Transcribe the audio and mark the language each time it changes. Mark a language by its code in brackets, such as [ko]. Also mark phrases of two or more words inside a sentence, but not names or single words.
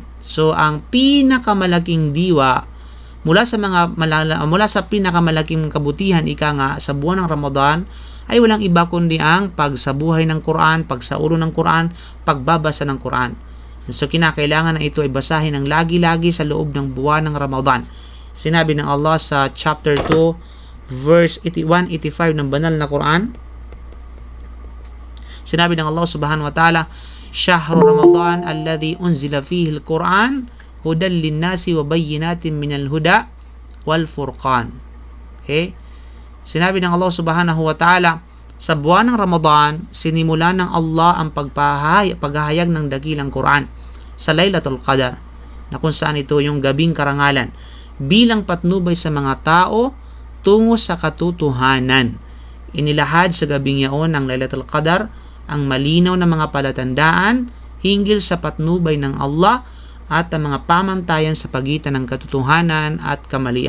[tl] So ang pinakamalaking diwa mula sa pinakamalaking kabutihan sa buwan ng Ramadan ay walang iba kundi ang pagsabuhay ng Quran, pagsaulo ng Quran, pagbabasa ng Quran. So kinakailangan na ito ay basahin ng lagi-lagi sa loob ng buwan ng Ramadan. Sinabi ng Allah sa chapter 2 verse 185 ng banal na Quran. Sinabi ng Allah [ar] سبحانه وتعالى, شهر رمضان الذي أنزل فيه القرآن هدى للناس وبينات من الهدى والفرقان. [tl] Okay? Sinabi ng Allah [ar] سبحانه وتعالى, [tl] sa buwan ng Ramadan, sinimula ng Allah ang paghahayag ng dakilang Quran sa Laylatul Qadar, na kung saan ito yung gabing karangalan, bilang patnubay sa mga tao tungo sa katotohanan. Inilahad sa gabing yaon ng Laylatul Qadar ang malinaw na mga palatandaan hinggil sa patnubay ng Allah at ang mga pamantayan sa pagitan ng katotohanan at kamalian.